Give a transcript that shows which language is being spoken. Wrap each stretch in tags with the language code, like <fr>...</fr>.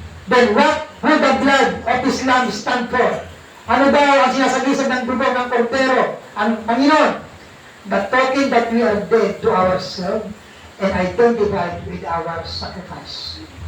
<en>Then what would the blood of this lamb stand for?</en> <tl>Ano daw ang sinasagisag ng dugo ng kordero? Ang Panginoon?</tl> <en>The token that we are dead to ourselves and identified with our sacrifice.</en>